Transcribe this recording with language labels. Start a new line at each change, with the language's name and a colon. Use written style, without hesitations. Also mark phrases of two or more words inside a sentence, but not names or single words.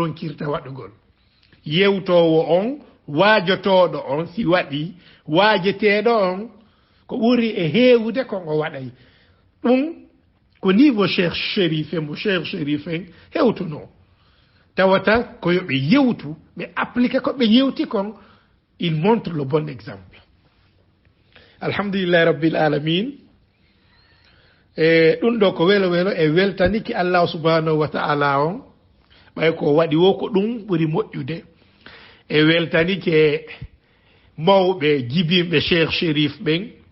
Fula: ronkirta waɗugol yewtowo on waajotoɗo on si waɗi waajeteɗo on ko ɓuri e heewude kon o waɗay ɗum ko niveau cheikh chérif mo cheikh chérif en hewtuno tawata ko yoɓe yewtu ɓe applique ko ɓe yewti kon
French: il montre le bon exemple
Arabic: الحمد لله رب العالمين
Fula: e ɗum ɗo ko welo welo e weltaniki Allah
Arabic: سبحانه وتعالى
Fula: on ɓay ko waɗi wo ko ɗum ɓuri moƴƴude e weltanike mawɓe jibimɓe cheikh chérif ɓen